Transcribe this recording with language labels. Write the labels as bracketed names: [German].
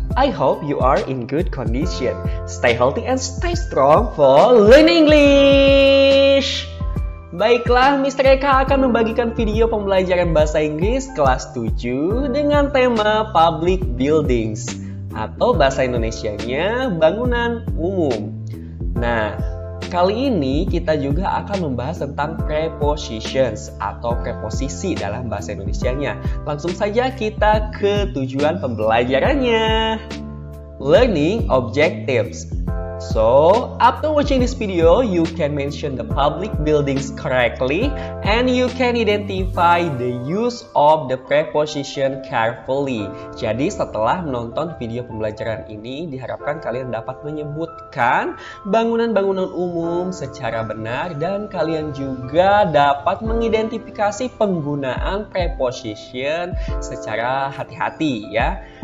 [English] I hope you are in good condition. Stay healthy and stay strong for learning English. [Indonesian] Baiklah, Mr. Eka akan membagikan video pembelajaran bahasa Inggris kelas 7 dengan tema Public Buildings atau bahasa Indonesianya bangunan umum. Nah, kali ini kita juga akan membahas tentang prepositions atau preposisi dalam bahasa Indonesianya. Langsung saja kita ke tujuan pembelajarannya. [English] Learning objectives. So, after watching this video, you can mention the public buildings correctly and you can identify the use of the preposition carefully. [Indonesian] Jadi, setelah menonton video pembelajaran ini, diharapkan kalian dapat menyebutkan bangunan-bangunan umum secara benar dan kalian juga dapat mengidentifikasi penggunaan preposition secara hati-hati ya.